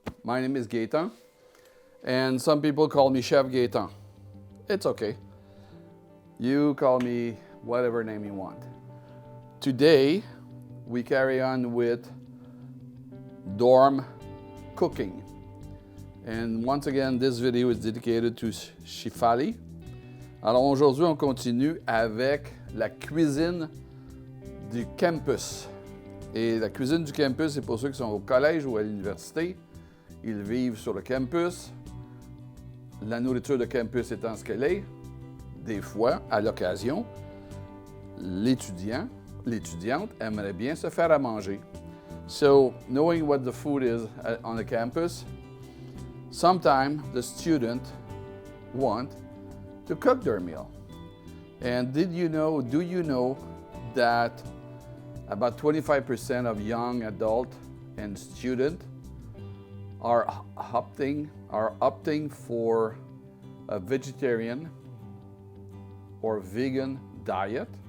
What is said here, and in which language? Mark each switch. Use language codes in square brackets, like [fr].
[en] My name is Gaetan, and some people call me Chef Gaetan. It's okay. You call me whatever name you want. Today, we carry on with dorm cooking. And once again, this video is dedicated to Shifali. [fr] Alors aujourd'hui, on continue avec la cuisine du campus. Et la cuisine du campus, c'est pour ceux qui sont au collège ou à l'université. Ils vivent sur le campus. La nourriture de campus étant ce qu'elle est, des fois, à l'occasion, l'étudiante aimerait bien se faire à manger. [en] So, knowing what the food is on the campus, sometimes the student want to cook their meal. And do you know that about 25% of young adult and student are opting for a vegetarian or vegan diet?